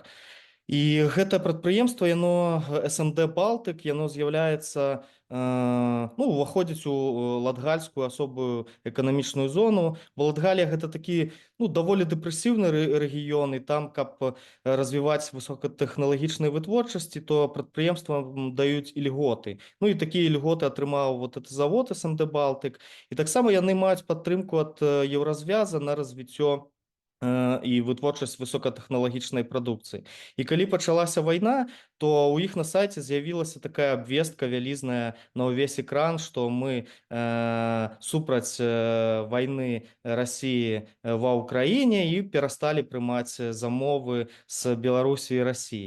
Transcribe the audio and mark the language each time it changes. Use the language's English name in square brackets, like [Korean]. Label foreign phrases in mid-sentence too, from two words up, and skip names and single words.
[Belarusian] І гэта прадпрыемства, яно SMD Baltic, яно з'яўляецца, уваходзіць у латгальскую асобую эканамічную зону, бо Латгалія гэта такі, даволі дэпрэсіўны рэгіён, і там, каб развіваць высокатэхналагічныя вытворчасці, то прадпрыемствам даюць ільготы. І такія ільготы атрымаў [Russian] вот этот [Belarusian] завод SMD Baltic, і таксама яны маюць падтрымку ад Еўразвяза на развіццё і вытворчасць высокатэхналагічнай прадукцыі. І калі пачалася вайна, то ў іх на сайце з'явілася такая абвестка вялізная на ўвесь экран, што мы супраць вайны Расіі ва ўкраіне і перасталі прымаць замовы з Беларусі і Расіі.